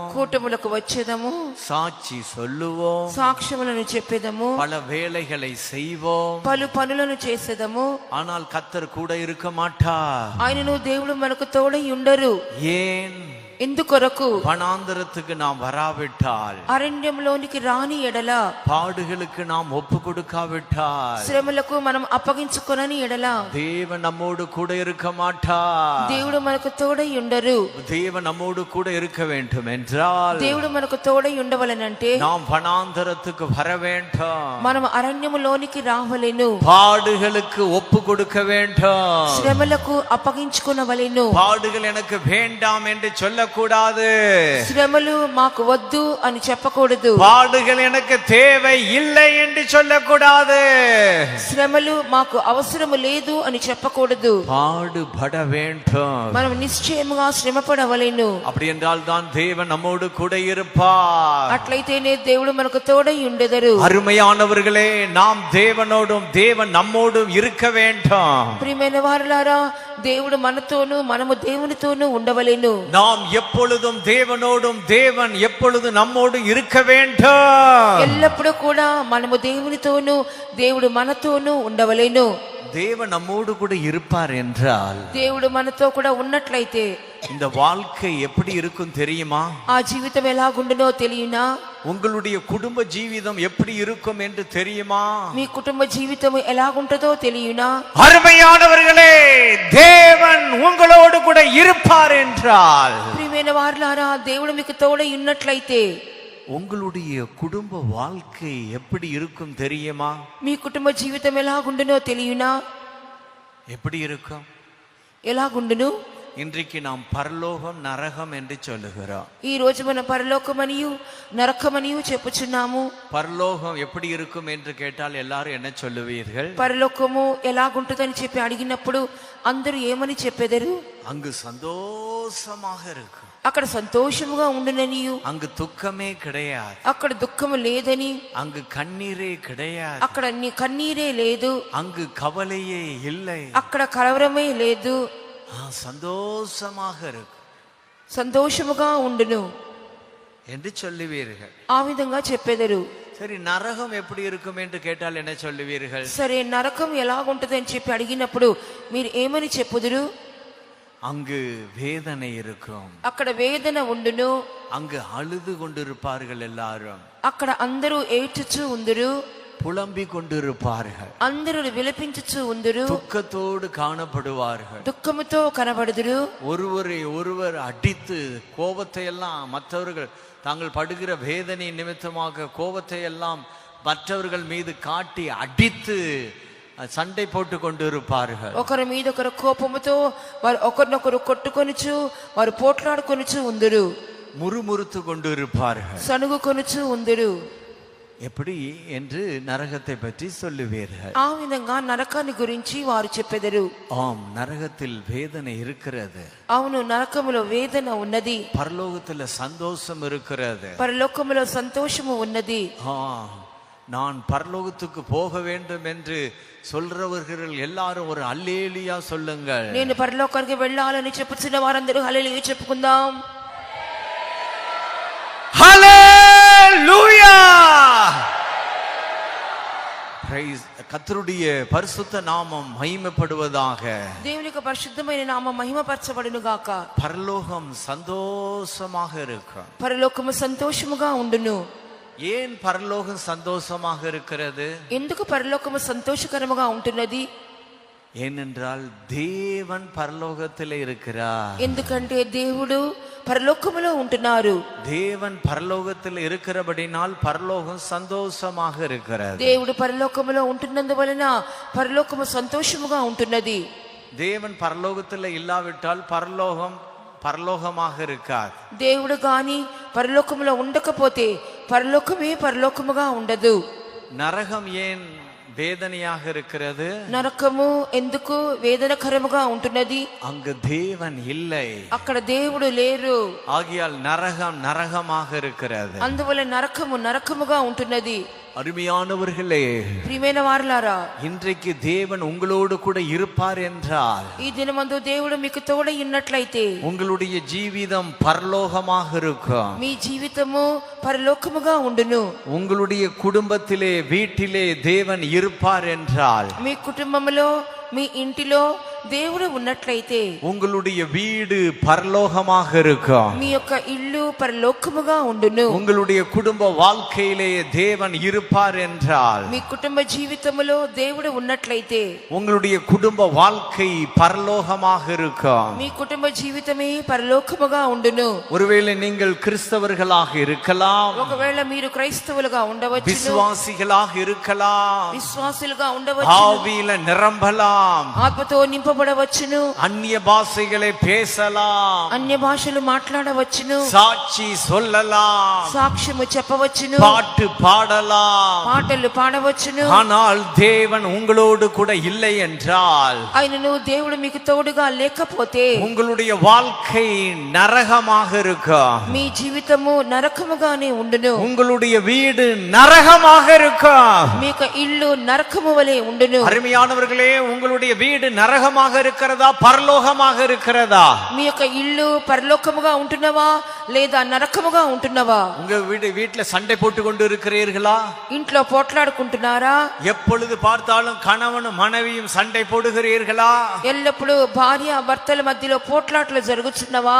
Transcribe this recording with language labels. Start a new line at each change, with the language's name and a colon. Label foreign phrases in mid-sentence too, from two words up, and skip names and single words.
Telugu: కూటములకు వచ్చేదము,
Tamil: சாட்சி சொல்லுவோம்,
Telugu: సాక్ష్యములను చెప్పేదము,
Tamil: பல வேலைகளை செய்வோம்.
Telugu: పలు పనులను చేసేదము.
Tamil: ஆனால் கர்த்தர் கூட இருக்க மாட்டார்.
Telugu: ఆయనను దేవుడు మనకు తోడై ఉండరు.
Tamil: ஏன்?
Telugu: ఎందుకొరకు?
Tamil: வனாந்தரத்துக்கு நாம் வராவிட்டால்,
Telugu: అరణ్యంలోనికి రాని ఎడల,
Tamil: பாடுகளுக்கு நாம் ஒப்பு கொடுக்காவிட்டால்,
Telugu: శ్రమలకు మనం అప్పగించుకొనని ఎడల
Tamil: தேவன் நம்மோடு கூட இருக்க மாட்டார்.
Telugu: దేవుడు మనకు తోడై ఉండరు.
Tamil: தேவன் நம்மோடு கூட இருக்க வேண்டும் என்றால்
Telugu: దేవుడు మనకు తోడై ఉండవలనంటే
Tamil: நாம் வனாந்தரத்துக்கு வர வேண்டும்,
Telugu: మనం అరణ్యములోనికి రావలెను,
Tamil: பாடுகளுக்கு ஒப்பு கொடுக்க வேண்டும்.
Telugu: శ్రమలకు అప్పగించుకొనవలెను.
Tamil: பாடுகள் எனக்கு வேண்டாம் என்று சொல்லக்கூடாது,
Telugu: శ్రమలు మాకు వద్దు అని చెప్పకూడదు,
Tamil: பாடுகள் எனக்கு தேவை இல்லை என்று சொல்லக்கூடாது,
Telugu: శ్రమలు మాకు అవసరము లేదు అని చెప్పకూడదు.
Tamil: பாடுபட வேண்டும்.
Telugu: మనం నిశ్చయముగా శ్రమపడవలెను.
Tamil: அப்படி என்றால் தான் தேவன் நம்மோடு கூட இருப்பார்.
Telugu: అట్లయితేనే దేవుడు మనకు తోడై ఉండెదరు.
Tamil: அருமையானவர்களே, நாம் தேவனோடும் தேவன் நம்மோடும் இருக்க வேண்டும்.
Telugu: ప్రియమైన వారలారా, దేవుడు మనతోనూ మనము దేవునితోనూ ఉండవలెను.
Tamil: நாம் எப்பொழுதும் தேவனோடும் தேவன் எப்பொழுதும் நம்மோடு இருக்க வேண்டும்.
Telugu: ఎల్లప్పుడూ కూడా మనము దేవునితోనూ దేవుడు మనతోనూ ఉండవలెను.
Tamil: தேவன் நம்மோடு கூட இருப்பார் என்றால்
Telugu: దేవుడు మనతో కూడా ఉన్నట్లయితే
Tamil: இந்த வாழ்க்கை எப்படி இருக்கும் தெரியுமா?
Telugu: ఆ జీవితం ఎలాగుండునో తెలియనా?
Tamil: உங்களுடைய குடும்ப ஜீவிதம் எப்படி இருக்கும் என்று தெரியுமா?
Telugu: మీ కుటుంబ జీవితం ఎలాగుంటదో తెలియనా?
Tamil: அருமையானவர்களே, தேவன் உங்களோடு கூட இருப்பார் என்றால்,
Telugu: ప్రియమైన వారలారా, దేవుడు మీకు తోడై ఉన్నట్లయితే
Tamil: உங்களுடைய குடும்ப வாழ்க்கை எப்படி இருக்கும் தெரியுமா?
Telugu: మీ కుటుంబ జీవితం ఎలాగుండునో తెలియనా?
Tamil: எப்படி இருக்கும்?
Telugu: ఎలాగుండును?
Tamil: இன்றைக்கு நாம் பரலோகம் நரகம் என்று சொல்லுகிறோம்.
Telugu: ఈ రోజు మన పరలోకమనియు నరకమనియు చెప్పుచున్నాము.
Tamil: பரலோகம் எப்படி இருக்கும் என்று கேட்டால் எல்லாரும் என்ன சொல்லுவீர்கள்?
Telugu: పరలోకము ఎలాగుంటుందని చెప్పి అడిగినప్పుడు అందరూ ఏమని చెప్పెదరు?
Tamil: அங்கு சந்தோஷமாக இருக்கும்,
Telugu: అక్కడ సంతోషముగా ఉండుననియు,
Tamil: அங்கு துக்கமே கிடையாது,
Telugu: అక్కడ దుఃఖము లేదని,
Tamil: அங்கு கண்ணீரே கிடையாது,
Telugu: అక్కడ నీ కన్నీరే లేదు,
Tamil: அங்கு கவலையே இல்லை,
Telugu: అక్కడ కలవరమే లేదు,
Tamil: சந்தோஷமாக இருக்கும்,
Telugu: సంతోషముగా ఉండును
Tamil: என்று சொல்லுவீர்கள்.
Telugu: ఆ విధంగా చెప్పెదరు.
Tamil: சரி, நரகம் எப்படி இருக்கும் என்று கேட்டால் என்ன சொல்லுவீர்கள்?
Telugu: సరే, నరకం ఎలాగుంటది అని చెప్పి అడిగినప్పుడు మీరు ఏమని చెప్పుదురు?
Tamil: அங்கு வேதனை இருக்கும்,
Telugu: అక్కడ వేదన ఉండును,
Tamil: அங்கு அழுது கொண்டிருப்பார்கள் எல்லாரும்,
Telugu: అక్కడ అందరూ ఏడ్చుచూ ఉందురు,
Tamil: புலம்பிக் கொண்டிருப்பார்கள்,
Telugu: అందరూ విలపించుచూ ఉందురు,
Tamil: துக்கத்தோடு காணப்படுவார்கள்,
Telugu: దుఃఖముతో కనబడుదురు,
Tamil: ஒருவரை ஒருவர் அடித்து கோபத்தை எல்லாம் மற்றவர்கள் தாங்கள் படுகிற வேதனை நிமித்தமாக கோபத்தை எல்லாம் மற்றவர்கள் மீது காட்டி அடித்து சண்டை போட்டு கொண்டிருப்பார்கள்.
Telugu: ఒకరి మీద ఒకరు కోపముతో వారు ఒకరినొకరు కొట్టుకొనుచు వారు పోట్లాడుకొనుచు ఉందురు,
Tamil: முறுமுறுத்து கொண்டிருப்பார்கள்,
Telugu: సనుగుకొనుచు ఉందురు.
Tamil: எப்படி என்று நரகத்தை பற்றி சொல்லுவீர்கள்.
Telugu: ఆ విధంగా నరకాన్ని గురించి వారు చెప్పెదరు.
Tamil: ஆம், நரகத்தில் வேதனை இருக்கிறது,
Telugu: అవును, నరకములో వేదన ఉన్నది,
Tamil: பரலோகத்தில் சந்தோஷம் இருக்கிறது,
Telugu: పరలోకములో సంతోషము ఉన్నది.
Tamil: நான் பரலோகத்துக்கு போக வேண்டும் என்று சொல்றவர்கள் எல்லாரும் ஒரு அல்லேலியா சொல்லுங்கள்.
Telugu: నేను పరలోకానికి వెళ్ళాలని చెప్పుచున్న వారందరూ హల్లెలూయా చెప్పుకుందాం.
Tamil: ஹல்லேலூயா! பிரைஸ் கர்த்தருடைய பரிசுத்த நாமம் மகிமைப்படுவதாக.
Telugu: దేవుని యొక్క పరిశుద్ధమైన నామం మహిమపరచబడును గాక.
Tamil: பரலோகம் சந்தோஷமாக இருக்கும்,
Telugu: పరలోకము సంతోషముగా ఉండును.
Tamil: ஏன் பரலோகம் சந்தோஷமாக இருக்கிறது?
Telugu: ఎందుకు పరలోకము సంతోషకరముగా ఉంటున్నది?
Tamil: ஏனென்றால் தேவன் பரலோகத்தில் இருக்கிறார்.
Telugu: ఎందుకంటే దేవుడు పరలోకములో ఉంటున్నారు.
Tamil: தேவன் பரலோகத்தில் இருக்கிறபடினால் பரலோகம் சந்தோஷமாக இருக்கிறது.
Telugu: దేవుడు పరలోకములో ఉంటున్నందువలన పరలోకము సంతోషముగా ఉంటున్నది.
Tamil: தேவன் பரலோகத்தில் இல்லாவிட்டால் பரலோகம் பரலோகமாக இருக்காது.
Telugu: దేవుడు గాని పరలోకములో ఉండకపోతే పరలోకమే పరలోకముగా ఉండదు.
Tamil: நரகம் ஏன் வேதனையாக இருக்கிறது?
Telugu: నరకము ఎందుకు వేదనకరముగా ఉంటున్నది?
Tamil: அங்கு தேவன் இல்லை,
Telugu: అక్కడ దేవుడు లేరు.
Tamil: ஆகியால் நரகம் நரகமாக இருக்கிறது.
Telugu: అందువల్ల నరకము నరకముగా ఉంటున్నది.
Tamil: அருமையானவர்களே,
Telugu: ప్రియమైన వారలారా,
Tamil: இன்றைக்கு தேவன் உங்களோடு கூட இருப்பார் என்றால்
Telugu: ఈ దినమందు దేవుడు మీకు తోడై ఉన్నట్లయితే
Tamil: உங்களுடைய ஜீவிதம் பரலோகமாக இருக்கும்.
Telugu: మీ జీవితము పరలోకముగా ఉండును.
Tamil: உங்களுடைய குடும்பத்திலே வீட்டிலே தேவன் இருப்பார் என்றால்
Telugu: మీ కుటుంబములో మీ ఇంటిలో దేవుడు ఉన్నట్లయితే
Tamil: உங்களுடைய வீடு பரலோகமாக இருக்கும்.
Telugu: మీ యొక్క ఇల్లు పరలోకముగా ఉండును.
Tamil: உங்களுடைய குடும்ப வாழ்க்கையிலே தேவன் இருப்பார் என்றால்
Telugu: మీ కుటుంబ జీవితములో దేవుడు ఉన్నట్లయితే
Tamil: உங்களுடைய குடும்ப வாழ்க்கை பரலோகமாக இருக்கும்.
Telugu: మీ కుటుంబ జీవితమే పరలోకముగా ఉండును.
Tamil: ஒருவேளை நீங்கள் கிறிஸ்தவர்களாக இருக்கலாம்,
Telugu: ఒకవేళ మీరు క్రైస్తవులుగా ఉండవచ్చు,
Tamil: விசுவாசிகளாக இருக்கலாம்,
Telugu: విశ్వాసులుగా ఉండవచ్చు,
Tamil: ஆவியில நிரம்பலாம்,
Telugu: ఆత్మతో నింపబడవచ్చును,
Tamil: அந்நிய பாஷைகளை பேசலாம்,
Telugu: అన్య భాషలు మాట్లాడవచ్చును,
Tamil: சாட்சி சொல்லலாம்,
Telugu: సాక్ష్యము చెప్పవచ్చును,
Tamil: பாட்டு பாடலாம்.
Telugu: పాటలు పాడవచ్చును.
Tamil: ஆனால் தேவன் உங்களோடு கூட இல்லை என்றால்
Telugu: ఆయనను దేవుడు మీకు తోడుగా లేకపోతే
Tamil: உங்களுடைய வாழ்க்கை நரகமாக இருக்கும்.
Telugu: మీ జీవితము నరకముగానే ఉండును.
Tamil: உங்களுடைய வீடு நரகமாக இருக்கும்.
Telugu: మీ యొక్క ఇల్లు నరకము వలె ఉండును.
Tamil: அருமையானவர்களே, உங்களுடைய வீடு நரகமாக இருக்கிறதா பரலோகமாக இருக்கிறதா?
Telugu: మీ యొక్క ఇల్లు పరలోకముగా ఉంటున్నవా లేదా నరకముగా ఉంటున్నవా?
Tamil: உங்க வீட்டுல சண்டை போட்டு கொண்டு இருக்கிறீர்களா?
Telugu: ఇంట్లో పోట్లాడుకుంటున్నారా?
Tamil: எப்பொழுது பார்த்தாலும் கணவனும் மனைவியும் சண்டை போடுகிறீர்களா?
Telugu: ఎల్లప్పుడూ భార్య భర్తల మధ్యలో పోట్లాటలు జరుగుతున్నవా?